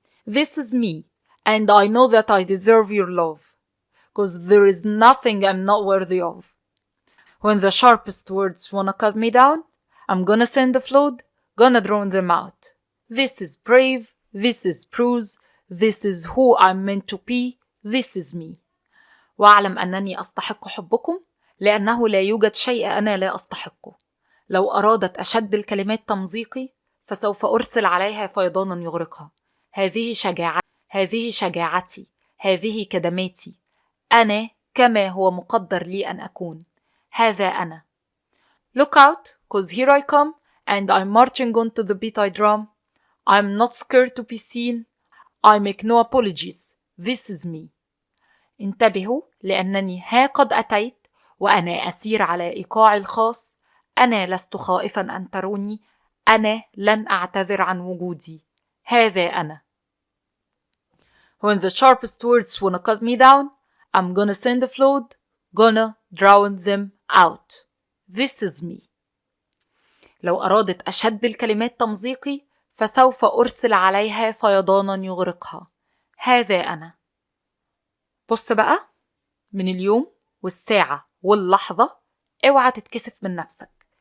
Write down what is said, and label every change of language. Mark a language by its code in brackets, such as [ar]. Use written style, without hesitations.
[en] This is me, and I know that I deserve your love, 'cause there is nothing I'm not worthy of. When the sharpest words wanna cut me down, I'm gonna send a flood, gonna drown them out. This is brave, this is bruised, this is who I'm meant to be, this is me. [ar] وأعلم أنني أستحق حبكم، لأنه لا يوجد شيء أنا لا أستحقه. لو أرادت أشد الكلمات تمزيقي، فسوف أرسل عليها فيضانا يغرقها. هذه شجاعتي، هذه كدماتي. أنا كما هو مقدر لي أن أكون. هذا أنا. [en] Look out, 'cause here I come, and I'm marching onto the beat I drum. I'm not scared to be seen. I make no apologies. This is me. [ar] انتبهوا، لأنني ها قد أتيت، وأنا أسير على إيقاعي الخاص. أنا لست خائفا أن تروني. أنا لن أعتذر عن وجودي. هذا أنا. [en] When the sharpest words wanna cut me down, I'm gonna send a flood, gonna drown them out. This is me. [ar] لو أرادت أشد الكلمات تمزيقي، فسوف أرسل عليها فيضانا يغرقها. هذا أنا. بص بقى، من اليوم والساعة واللحظة اوعى تتكسف من نفسك.